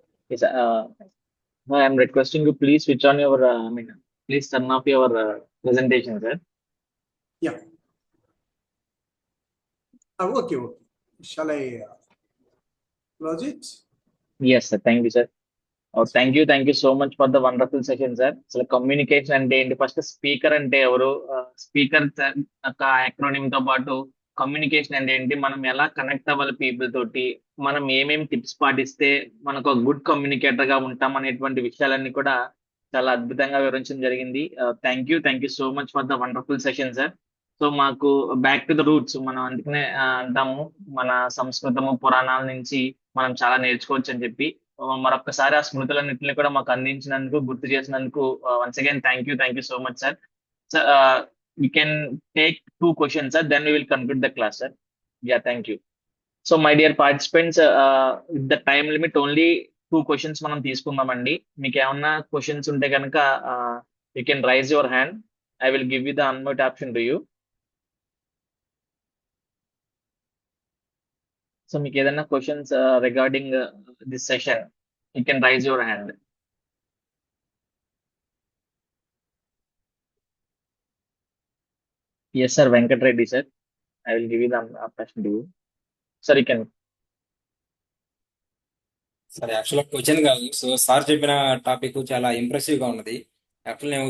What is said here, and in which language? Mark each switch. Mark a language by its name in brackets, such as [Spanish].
[English] Yes, I am requesting you please switch on your, please turn off your presentation, sir. Yeah. Okay. Shall I close it? Yes, sir. Thank you, sir. Thank you so much for the wonderful session, sir. [Telugu] So communication అంటే ఏంటి, first speaker అంటే ఎవరు, speaker యొక్క acronym తో పాటు communication అంటే ఏంటి, మనం ఎలా కనెక్ట్ అవ్వాలి పీపుల్ తోటి, మనం ఏమేమి టిప్స్ పాటిస్తే మనకు ఒక గుడ్ కమ్యూనికేటర్ గా ఉంటాం అనేటువంటి విషయాలన్నీ కూడా చాలా అద్భుతంగా వివరించడం జరిగింది. [English] Thank you so much for the wonderful session, sir. [Telugu] So మాకు [English] back to the roots [Telugu] మనం అందుకనే అంటాము మన సంస్కృతము పురాణాల నుంచి మనం చాలా నేర్చుకోవచ్చు అని చెప్పి మరొకసారి ఆ స్మృతులన్నింటినీ కూడా మాకు అందించినందుకు గుర్తు చేసినందుకు [English] Once again thank you so much sir. Sir we can take 2 questions, sir. Then we will conclude the class, sir. Yeah, thank you. So, my dear participants, with the time limit only 2 questions [Telugu] మనం తీసుకుందామండి. మీకు ఏమన్నా questions ఉంటే కనుక [English] you can raise your hand. I will give you the unmute option to you. So, [Telugu] మీకు ఏదైనా questions [English] regarding this session, you can raise your hand. Yes, sir. Venkat Reddy, sir. I will give you the option to you. Sir, you can. [Telugu] సరే యాక్చువల్గా question కాదు. So sir చెప్పిన topic చాలా impressive గా ఉన్నది. Actual నేను